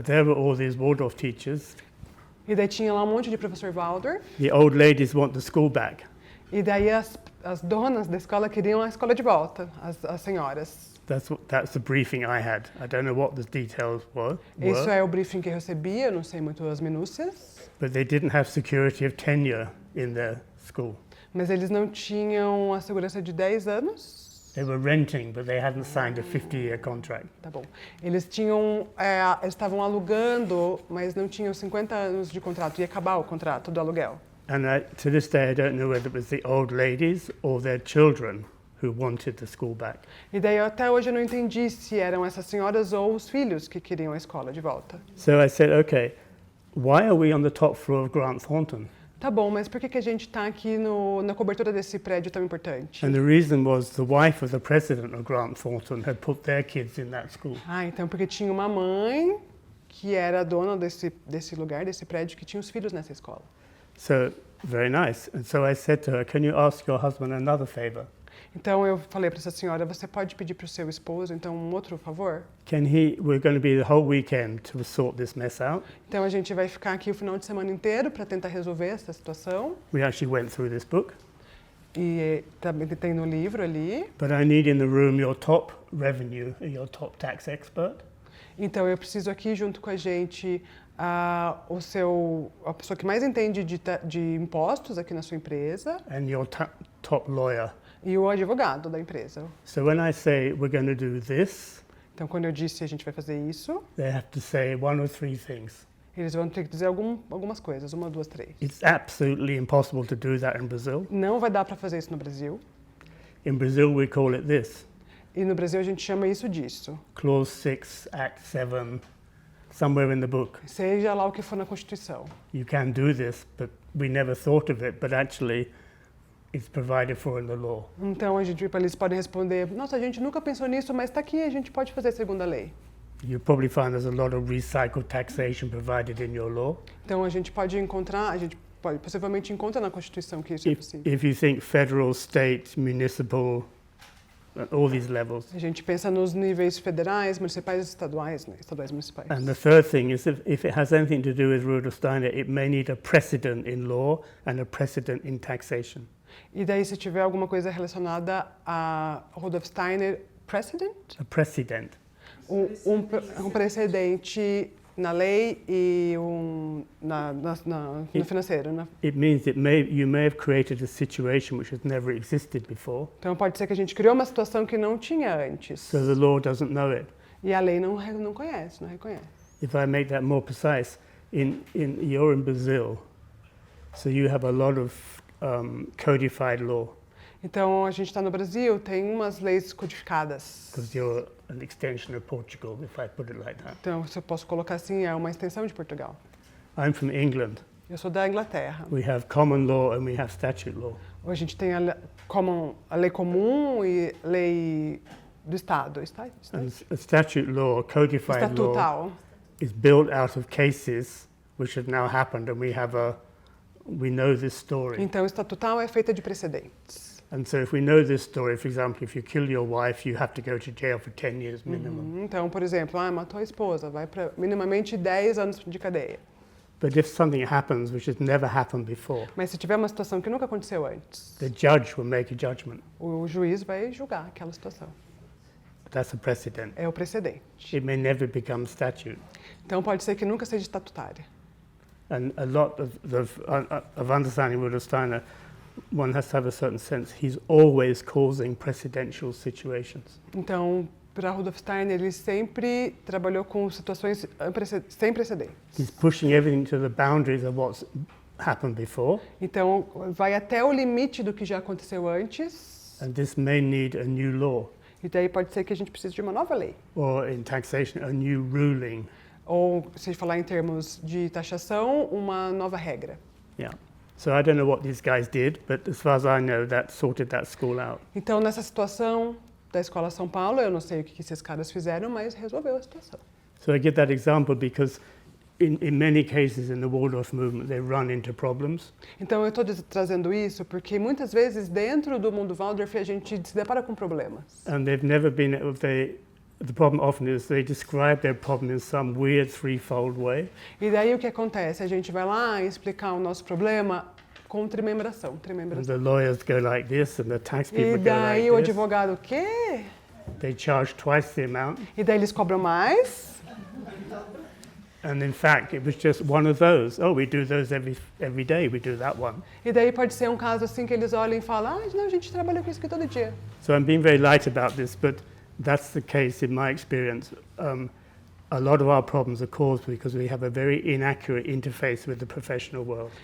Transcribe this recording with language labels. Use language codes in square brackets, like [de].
[en] And there were all these Waldorf teachers. [pt] E daí tinha lá um monte de professor Waldorf. [en] The old ladies want the school back. [pt] E daí as donas da escola queriam a escola de volta, as senhoras. [en] That's the briefing I had. I don't know what the details were, [pt] Isso é o briefing que eu recebi, eu não sei muito as minúcias. [en] but they didn't have security of tenure in their school. [pt] Mas eles não tinham a segurança de 10 anos. [en] They were renting, but they hadn't signed a 50-year contract. [pt] Tá bom. Eles estavam alugando, mas não tinham 50 anos de contrato. Ia acabar o contrato do aluguel. [en] And to this day, I don't know whether it was the old ladies or their children who wanted the school back. [pt] E daí até hoje eu não entendi se eram essas senhoras ou os filhos que queriam a escola de volta. [en] So I said, okay, why are we on the top floor of Grant Thornton? [pt] Tá bom, mas por que a gente está aqui na cobertura desse prédio tão importante? [en] And the reason was the wife of the president of Grant Thornton had put their kids in that school. [pt] Então porque tinha uma mãe que era a dona desse lugar, desse prédio, que tinha os filhos nessa escola. [en] So, very nice. And so I said to her, can you ask your husband another favor? [pt] Então eu falei para essa senhora, você pode pedir para o seu esposo, então, um outro favor? [en] We're going to be the whole weekend to sort this mess out. [pt] Então a gente vai ficar aqui o final de semana inteiro para tentar resolver essa situação. [en] We actually went through this book. [pt] E também tem no livro ali. [en] But I need in the room your top revenue, your top tax expert. [pt] Então eu preciso aqui junto com a gente a pessoa que mais entende de impostos aqui na sua empresa. [en] And your top lawyer. [pt] E o advogado da empresa. [en] So when I say we're going to do this, [pt] então quando eu disse a gente vai fazer isso, [en] they have to say 1 or 3 things. [pt] Eles vão ter que dizer algumas coisas, 1, 2, 3. [en] It's absolutely impossible to do that in Brazil. [pt] Não vai dar para fazer isso no Brasil. [en] In Brazil we call it this. [pt] E no Brasil a gente chama isso disso. [en] Clause 6, Act 7, somewhere in the book. [pt] Seja lá o que for na Constituição. [en] You can do this, but we never thought of it, but actually it's provided for in the law. [pt] Então eles podem responder, nossa, a gente nunca pensou nisso, mas está aqui, a gente pode fazer segundo a lei. [en] You probably find there's a lot of recycled taxation provided in your law. [pt] Então a gente possivelmente encontra na Constituição que isso é possível. [en] If you think federal, state, municipal, all these levels. [pt] A gente pensa nos níveis federais, municipais e estaduais, né? Estaduais e municipais. [en] And the third thing is if it has anything to do with Rudolf Steiner, it may need a precedent in law and a precedent in taxation. [pt] E daí se tiver alguma coisa relacionada a Rudolf Steiner, precedent? [en] A precedent. [pt] um precedente na lei e no financeiro. Né? [en] It means that you may have created a situation which has never existed before, [pt] Então pode ser que a gente criou uma situação que não tinha antes. [en] so the law doesn't know it. [pt] E a lei não conhece, não reconhece. [en] If I make that more precise, you're in Brazil, so you have a lot of codified law, [pt] Então a gente está no Brasil, tem umas leis codificadas. [en] because you're an extension of Portugal, if I put it like that. [pt] Então, se eu posso colocar assim, é uma extensão de Portugal. [en] I'm from England. [pt] Eu sou da Inglaterra. [en] We have common law and we have statute law. [pt] A gente tem a lei comum e lei do Estado. [en] And a statute law, a codified law, [pt] Estatutal. [en] is built out of cases which have now happened, and we know this story. [pt] Então, estatutal é feita de precedentes. [en] And so if we know this story, for example, if you kill your wife, you have to go to jail for 10 years minimum. [pt] Então, por exemplo, matou a esposa, vai para minimamente 10 anos de cadeia. [en] But if something happens which has never happened before, [pt] Mas se tiver uma situação que nunca aconteceu antes, [en] the judge will make a judgment. [pt] o juiz vai julgar aquela situação. [en] That's a precedent. [pt] É o precedente. [en] It may never become statute. [pt] Então, pode ser que nunca seja estatutária. [en] And a lot of understanding Rudolf Steiner, one has to have a certain sense. He's always causing precedential situations. [pt] Então, para Rudolf Steiner, ele sempre trabalhou com situações sem precedentes. [en] He's pushing everything to the boundaries of what's happened before. [pt] Então, vai até o limite do que já aconteceu antes. [en] And this may need a new law, [pt] E daí pode ser que a gente precise de uma nova lei. [en] or in taxation, a new ruling. [pt] Ou, se falar em termos de taxação, uma nova regra. [en] Yeah. So I don't know what these guys did, but as far as I know, that sorted that school out. [pt] Então, nessa situação da Escola São Paulo, eu não sei o que esses caras fizeram, mas resolveu a situação. [en] So I give that example because in many cases in the Waldorf movement, they run into problems. [pt] Então, eu estou trazendo isso porque muitas vezes dentro do mundo Waldorf a gente se depara com problemas. [en] And they've never been, the problem often is they describe their problem in some weird threefold way. [pt] E daí o que acontece? A gente vai lá explicar o nosso problema com tremembração. [en] And the lawyers go like this, and the tax [pt] E [en] people go [pt] daí o [en] like this. [pt] advogado, o quê? [en] They charge twice the amount. [pt] E daí eles cobram mais? [en] And in fact, it was just one of those. Oh, we do those every day. We do that one. [pt] E daí pode ser um caso assim que eles olham e falam, não, a gente trabalha com isso aqui todo dia. [en] So I'm being very light about this, but that's the case in my experience. A lot of our problems are caused because we have a very inaccurate interface with the professional world.